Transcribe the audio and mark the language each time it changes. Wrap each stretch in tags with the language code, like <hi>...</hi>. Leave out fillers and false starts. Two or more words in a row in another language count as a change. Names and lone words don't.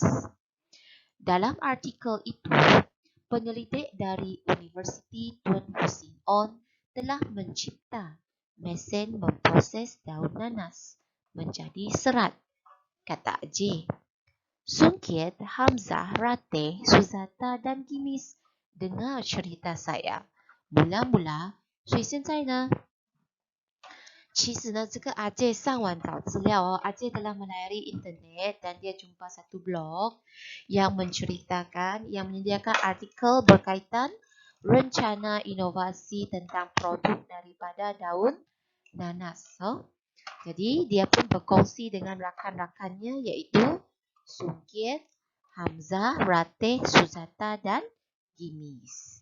<ms>Dalam artikel itu, penyelidik dari Universiti Tun Husin On telah mencipta mesin memproses daun nanas menjadi serat, kata J. Sungkiat, Hamzah, Rateh, Suzata dan Gimis dengar cerita saya. Mula-mula,</ms> <zh>所以现在呢，其实呢，这个阿姐上网找资料阿姐</zh> <ms>telah melayari internet dan dia jumpa satu blog yang menceritakan, yang menyediakan artikel berkaitan rencana inovasi tentang produk daripada daun nanas. Jadi dia pun berkongsi dengan rakan-rakannya iaitu Sungkiat, Hamzah, Rateh, Suzata dan Gimis.</ms>